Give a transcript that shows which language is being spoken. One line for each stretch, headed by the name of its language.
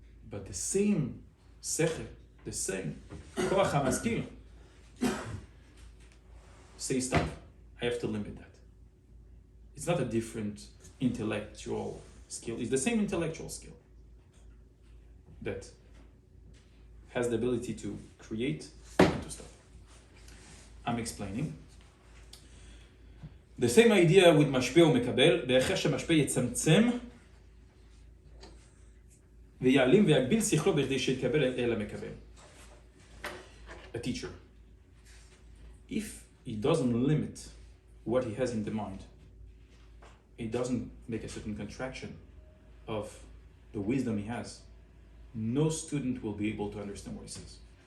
English: But the same sechel, the same koach hamaskil, say stop. I have to limit that. It's not a different intellectual skill. It's the same intellectual skill that has the ability to create and to stop. I'm explaining. The same idea with
Hebrew: משפיע ומקבל, ואחרי שמשפיע יצמצם ויעלים ויגביל שכלו בכדי שיתקבל אל המקבל.
English: A teacher, if he doesn't limit what he has in the mind, he doesn't make a certain contraction of the wisdom he has, no student will be able to understand what he says.